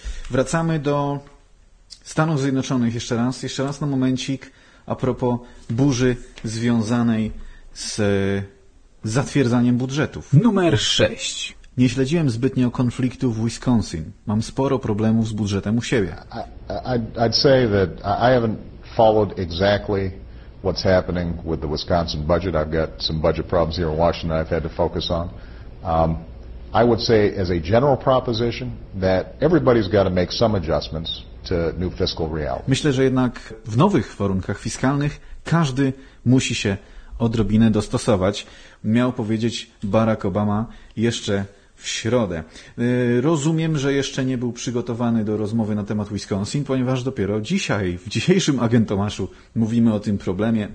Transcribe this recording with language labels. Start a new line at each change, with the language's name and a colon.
Polish: Wracamy do Stanów Zjednoczonych jeszcze raz na momencik a propos burzy związanej z zatwierdzaniem budżetów. Numer 6. Nie śledziłem zbytnio konfliktu w Wisconsin. Mam sporo problemów z budżetem u siebie.
English: I'd say that I haven't followed exactly what's happening with the Wisconsin budget. I've got some budget problems here in Washington I've had to focus on. I would say as a general proposition that everybody's got to make some adjustments to new fiscal reality.
Polish: Myślę, że jednak w nowych warunkach fiskalnych każdy musi się odrobinę dostosować, miał powiedzieć Barack Obama jeszcze w środę. Rozumiem, że jeszcze nie był przygotowany do rozmowy na temat Wisconsin, ponieważ dopiero dzisiaj, w dzisiejszym Agent Tomaszu mówimy o tym problemie.